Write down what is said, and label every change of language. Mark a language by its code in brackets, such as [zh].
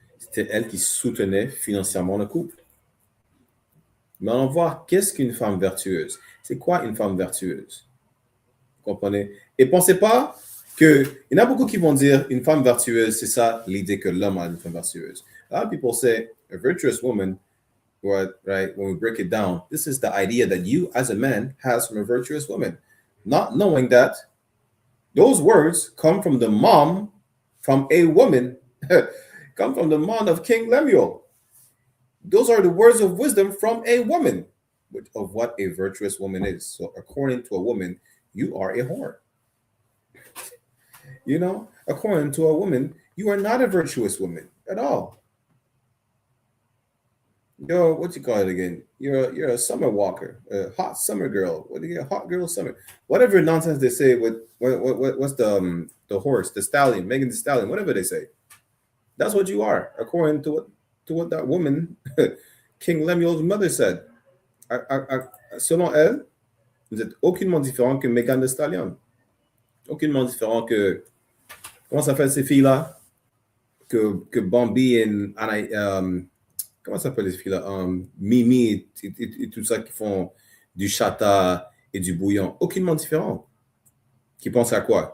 [fr] C'était elle qui soutenait financièrement le couple. Mais on va voir qu'est-ce qu'une femme vertueuse. C'est quoi une femme vertueuse? Vous comprenez? Et pensez pas que, il y en a beaucoup qui vont dire une femme vertueuse, c'est ça l'idée que l'homme a une femme vertueuse. [en] A lot of people say a virtuous woman, right? When we break it down, this is the idea that you as a man has from a virtuous woman. Not knowing that those words come from the mom, from a woman, come from the mom of King Lemuel. Those are the words of wisdom from a woman of what a virtuous woman is. So according to a woman, you are a whore. You know, according to a woman, you are not a virtuous woman at all. Yo, what you call it again? You're a summer walker, a hot summer girl. What do you get? Hot girl summer. Whatever nonsense they say with what's the horse, the stallion, Megan the Stallion, whatever they say. That's what you are, according to what that woman, King Lemuel's mother said. [fr] Selon elle, vous êtes aucunement différent que Megan the Stallion. Aucunement différent que, comment ça s'appelle ces filles-là? Que Bambi et comment ça s'appelle ces filles-là? Mimi et tout ça qui font du chata et du bouillon. Aucunement différent. Qui pensent à quoi?